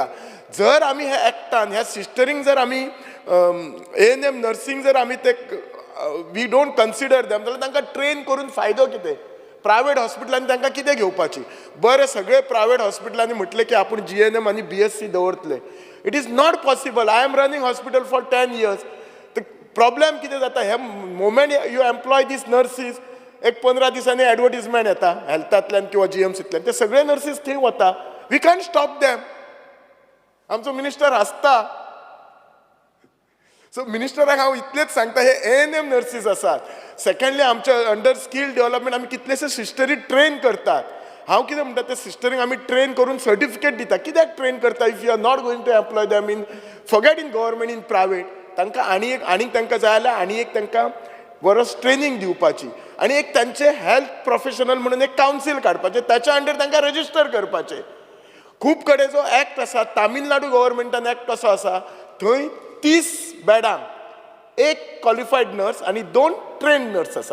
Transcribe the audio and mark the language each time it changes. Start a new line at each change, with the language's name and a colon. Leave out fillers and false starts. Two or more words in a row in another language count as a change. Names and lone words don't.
Konkani: जर आमी ह्या एक्टान ह्या सिस्टरींक जर आमी ANM नर्सिंग जर आमी ते
English: we don't consider them,
Konkani: जाल्यार तांकां ट्रेन करून फायदो कितें? प्रायवेट हॉस्पिटलांनी तांकां कितें घेवपाची? बरें, सगळे प्रायवेट हॉस्पिटलांनी म्हटलें की आपूण GNM आनी BSc दवरतले.
English: It is not possible. I am running hospital for 10 years.
Konkani: प्रॉब्लेम कितें जाता, हे
English: moment you employ these nurses,
Konkani: एक 15 दिसांनी एडवर्टिजमेंट येता हेल्थांतल्यान किंवा GMCंतल्यान, ते सगळे नर्सीस थंय वता.
English: We can stop them.
Konkani: आमचो मिनिस्टर हसता. सो मिनिस्टराक हांव इतलेंच सांगता, हे ANM नर्सीस आसात. सेकंडली आमच्या अंडर
English: skill development
Konkani: आमी कितलेशे सिस्टरी ट्रेन करतात. हांव कितें म्हणटा, ते सिस्टरींक आमी ट्रेन करून सर्टिफिकेट दिता. कित्याक ट्रेन करता?
English: If you are not going to employ them in, forget in government, in private.
Konkani: तांकां आनीक तांकां जाय जाल्यार आनी एक तांकां वर्स ट्रेनिंग दिवपाची, आनी एक तांचे
English: health professional
Konkani: म्हणून एक कावन्सील काडपाचें, ताच्या अंडर तांकां रजिस्टर करपाचें. खूब कडेन जो एक्ट आसा, तामिळनाडू गव्हर्मेंटान एक्ट कसो आसा, थंय 30 बेडांक 1
English: qualified nurse
Konkani: आनी 2
English: train nurse
Konkani: आसा.